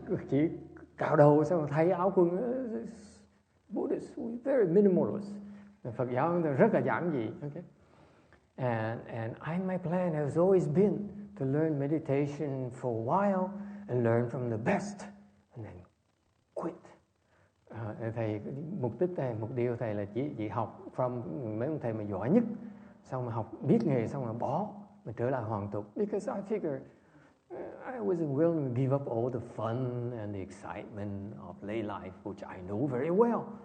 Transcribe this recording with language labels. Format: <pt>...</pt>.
<vi>chỉ cạo đầu xong rồi thay áo quần.</vi> <en>Buddhist, very minimalist.</en> <vi>Phật giáo rất là giản dị.</vi> <en>Okay? And my plan has always been to learn meditation for a while and learn from the best, and then quit.</en> <vi>Thầy mục tiêu thầy là chỉ học from mấy ông thầy mà giỏi nhất, xong mà học biết nghề xong rồi bỏ, mà trở lại hoàn tục.</vi> <en>Because I figured I wasn't willing to give up all the fun and the excitement of lay life, which I know very well.</en>